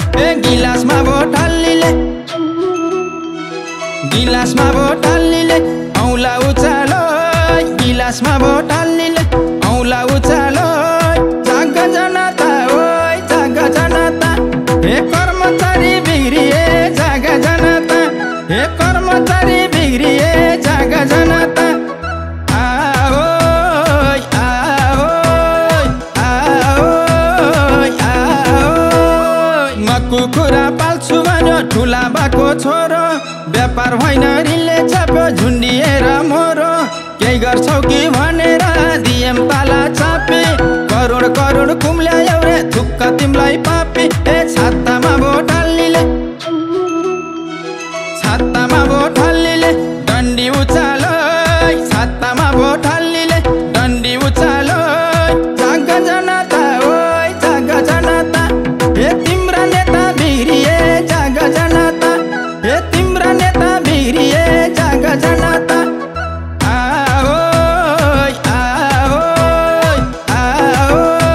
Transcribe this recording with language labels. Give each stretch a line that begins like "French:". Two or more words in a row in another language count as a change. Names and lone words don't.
Nepali: ए गिलासमा भोट हाल्नेले, गिलासमा भोट हाल्नेले औँला उचालो, गिलासमा भोट हाल्नेले औँला उचालो। जाग जनता, ओइ जाग जनता, हे कर्मचारी बिग्रिए, जाग जनता, हे कर्मचारी बिग्रिए, जाग जनता।
Hindi: आओ, आओ, आओ, आओ।
Nepali: म कुखुरा पाल्छु भन्यो ठुला बाको छोरो, व्यापार होइन रिलले छाप्यो झुन्डिएर मोरो। "केही गर्छौ कि?" भनेर दिएम ताला चापी, करोड करोड कुम्ल्यायौ रे थुक्क तिमीलाई पापी। ए छातामा भोट हाल्नेले, छातामा भोट हाल्नेले डन्डी उचाल, छातामा भोट हाल्नेले डन्डी उचाल। जाग जनता, ओइ जाग जनता, ए तिम्रा नेता बिग्रिए, जाग जनता, ए तिम्रा नेता बिग्रिए, जाग जनता।
Hindi: आओ, आओ, आओ, आओ।